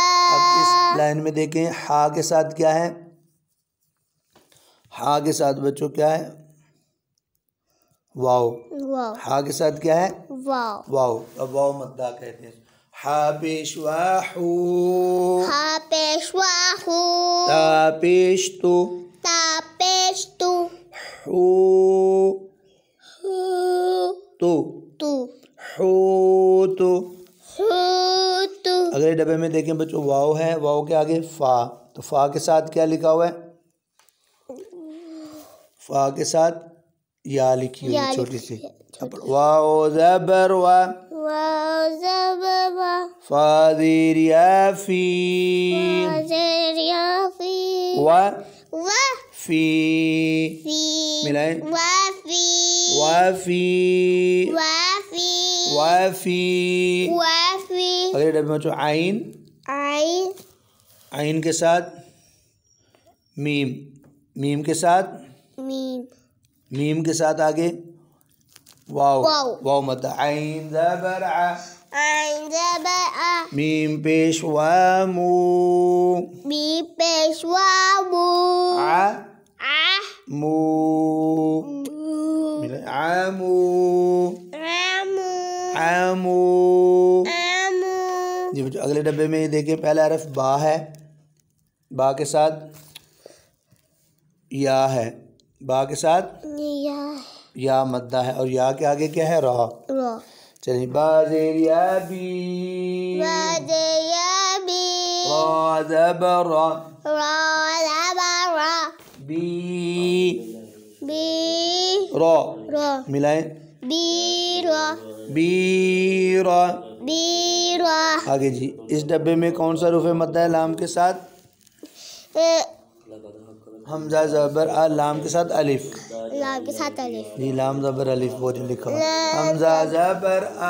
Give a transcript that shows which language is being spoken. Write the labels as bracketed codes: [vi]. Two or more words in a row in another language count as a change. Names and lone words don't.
[ur] اب اس لائن میں دیکھیں ہا کے ساتھ کیا ہے. ہا کے ساتھ بچوں کیا ہے واو. واو ہا کے ساتھ کیا ہے واو واو. اب واو مدہ کہتے ہیں. ہا پیشوا حو. ہا پیشوا ہو تا پیش تو. تا پیش تو حو تو. تو حو تو. ہو تو اگلے ڈبے میں دیکھیں بچوں واو ہے. واو کے آگے فا. تو فا کے ساتھ کیا لکھا ہوا ہے. فا کے ساتھ یا لکھی ہوئی ہے چھوٹی سی. واو زبر وا. واو زبر وا فا زیر یا فی. زیر یا فی وا و فی. فی ملائیں. و فی وا فی. و فی وا فی. و فی اگلے ڈبے میں بچوں عین. آئی عین کے ساتھ میم. میم کے ساتھ میم میم کے ساتھ آگے واو. واو. واو مدہ. عین زبر ع. عين زبر آ میم پیش وامو ميم پیش وامو مو عامو عمو عامو عمو جی بچوں اگلے ڈبے میں یہ دیکھیں پہلا حرف با ہے، با کے ساتھ یا ہے، با کے ساتھ یا مدہ ہے، اور یا کے آگے کیا ہے؟ را۔ را چلیے با زیر یا بی بعد يا بي را زبر را را زبر را بی بي را را ملائیں بيرا بیرا۔ بيرا آگے جی اس ڈبے میں کون سا حروف مدہ ہے لام کے ساتھ؟ حمزہ زبر آ، لام کے ساتھ الف، لام کے ساتھ الف جی لام زبر الف وہ جو لکھا ہوا حمزہ زبر آ،